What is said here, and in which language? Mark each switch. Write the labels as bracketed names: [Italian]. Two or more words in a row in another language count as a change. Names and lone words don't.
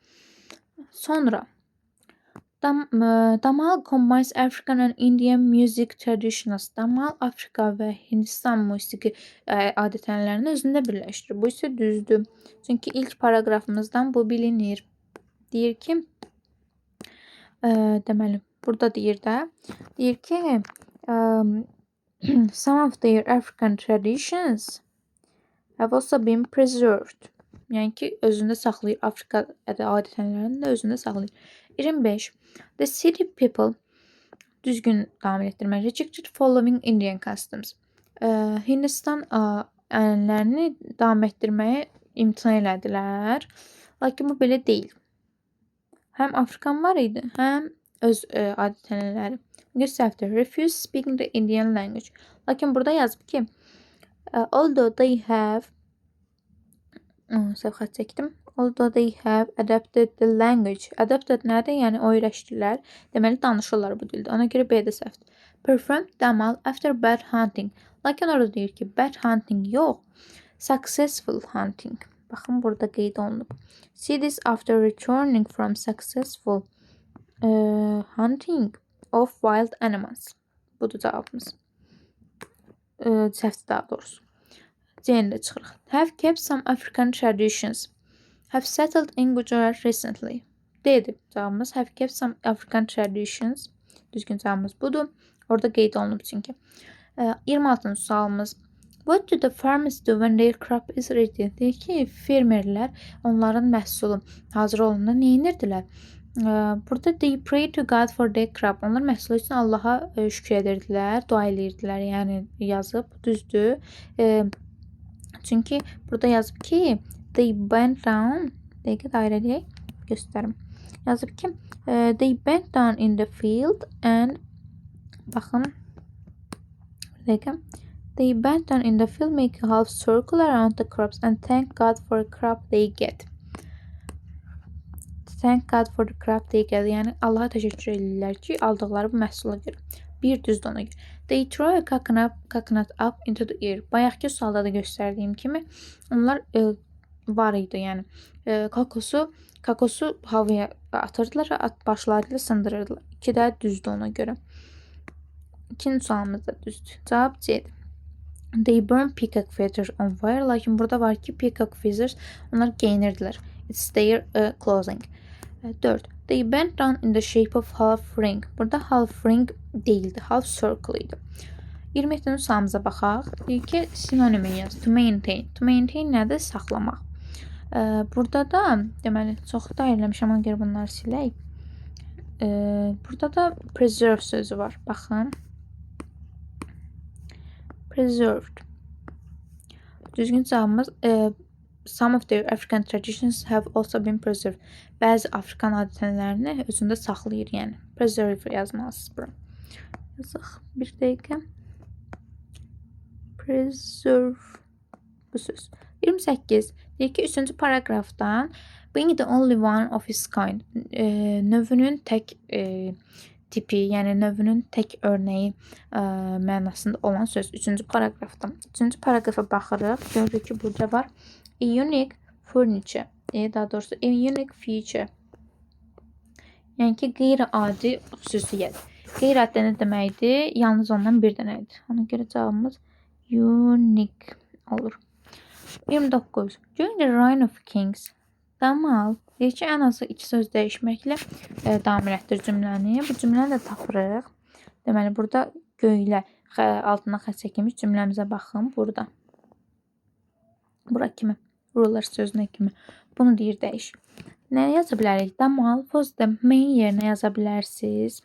[English] Sonra Damal combines African and Indian music traditions. [Azerbaijani] Damal Afrika və Hindistan musiqi adət-ənənələrini özündə birləşdirir. Bu isə düzdür. Çünki ilk paraqrafımızdan bu bilinir. Deyir ki, deməli, burada deyir ki, [English] some of their African traditions have also been preserved. [Azerbaijani] Yəni ki, özündə saxlayır. Afrika adət-ənənələrini də özündə saxlayır. 25. [English] The city people [Azerbaijani] düzgün davam etdirmək. [English] Rejected following Indian customs. [Azerbaijani] Hindistan ənənələrini davam etdirməyə imtina elədilər. Lakin bu belə deyil. Həm Afrikan var idi, həm öz adət-ənənələri. Səhvdir. [English] Refuse speaking the Indian language. [Azerbaijani] Lakin burada yazıb ki, [English] although they have [Azerbaijani] səhv çəkdim. [English] Although they have adapted the language. [Azerbaijani] Adapted nədir? Yəni öyrəşdilər. Deməli danışırlar bu dildə. Ona görə B də səhvdir. [English] Performed Damal after bad hunting. [Azerbaijani] Lakin orada deyir ki, [English] bad hunting yox, successful hunting. [Azerbaijani] Baxın burada qeyd olunub. [English] Cities after returning from successful hunting of wild animals. [Azerbaijani] Budur cavabımız. Səhvdir daha doğrusu. C-ni də çıxırıq. [English] Have kept some African traditions. Have settled in Gujarat recently. [Azerbaijani] Dedi cavabımız. [English] Have kept some African traditions. [Azerbaijani] Düzgün cavabımız budur. Orada qeyd olunub çünki. 26-cı sualımız. [English] What do the farmers do when their crop is ready? [Azerbaijani] Deyir ki, fermerlər onların məhsulu hazır olanda nə edirdilər? [English] Burada they pray to God for their crop. [Azerbaijani] Onlar məhsulu üçün Allaha şükür edirdilər, dua edirdilər. Yəni yazıb, düzdür. Çünki burada yazıb ki, [English] they bent down. [Azerbaijani] Dəqiqə dairə deyək, göstərim. Yazıb ki, [English] they bent down in the field and baxın. [Azerbaijani] Dəqiqə. [English] They bent down in the field, make a half circle around the crops and thank God for the crop they get. Thank God for the crop they get. [Azerbaijani] Yəni Allaha təşəkkür edirlər ki, aldıqları bu məhsula görə. Bir düzdür ona görə. [English] They throw a coconut up into the air. [Azerbaijani] Bayaqki sualda da göstərdiyim kimi onlar var idi, yəni kokosu havaya atırdılar və başlarıyla sındırırdılar. 2 də düzdür ona görə. İkinci sualımız da düzdür. Cavab C'dir. [English] They burn peacock feathers on fire. [Azerbaijani] Lakin burada var ki, [English] peacock feathers [Azerbaijani] onlar geyinirdilər. [English] It's their clothing. 4. They bent down in the shape of half ring. Burada half ring değildi, half circle idi. [Azerbaijani] 27-ci sualımıza baxaq. Deyir ki, sinonimi yaz. [English] To maintain. To maintain [Azerbaijani] nədir? Saxlamaq. Burada da, deməli, çox da eləmişəm, ona görə bunları silək. Burada da preserve sözü var. Baxın. Preserved. Düzgün cavabımız [English] some of their African traditions have also been preserved. [Azerbaijani] Bəzi Afrikan adət-ənənələrini özündə saxlayır, yəni. Preserve yazmalısınız bura. Yazıq. Bir dəqiqə. Preserve. Bu söz. 28. Deyir ki, 3-cü paragrafdan [English] being the only one of his kind. [Azerbaijani] Növünün tək tipi, yəni növünün tək örnəyi mənasında olan söz 3-cü paragrafdan. 3-cü paragrafa baxırıq. Görürük ki, burada var. [English] A unique furniture. [Azerbaijani] daha doğrusu [English] a unique feature. [Azerbaijani] Yəni ki, qeyri-adi xüsusiyyət. Qeyri-adi nə deməkdir? Yalnız ondan bir dənədir. Ona görə cavabımız unique olur. 29. [English] During the reign of kings. [Azerbaijani] Damal deyir ki, ən azı iki söz dəyişməklə davam elətdir cümləni. Bu cümləni də tapırıq. Deməli, burada göylə altına xətt çəkilmiş cümləmizə baxın. Burada. Bura kimi. Ruler sözünə kimi. Bunu deyir dəyiş. Nə yaza bilərik? [English] Damal was the main [Azerbaijani] yerinə yaza bilərsiniz.